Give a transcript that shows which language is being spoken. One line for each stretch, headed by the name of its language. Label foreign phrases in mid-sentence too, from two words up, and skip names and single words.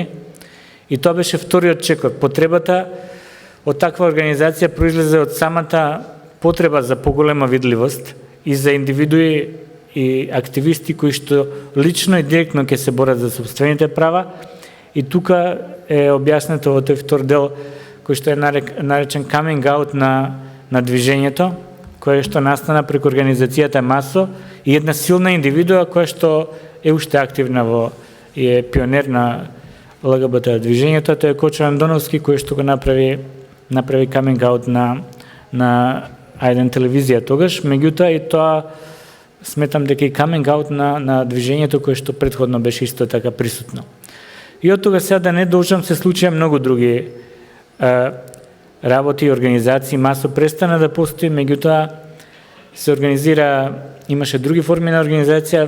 Macedonian: И тоа беше вториот чекор. Потребата од таква организација произлезе од самата потреба за поголема видливост и за индивидуи и активисти кои што лично и директно ќе се борат за собствените права. И тука е објаснето во тој втор дел кој што е наречен
English: coming out
Macedonian: на движењето, кое што настана преку организацијата МАСО и една силна индивидуа која што е уште активна и е пионер на ЛГБТ движењето, тоа е Кочо Андоновски кој што го направи
English: coming out
Macedonian: на Ајден телевизија тогаш, меѓутоа и тоа сметам дека и
English: coming out
Macedonian: на движењето кое што претходно беше исто така присутно. И од тога сега да не должам се случија многу други работи и организации. МАСО престана да постои, меѓутоа се организира, имаше други форми на организација.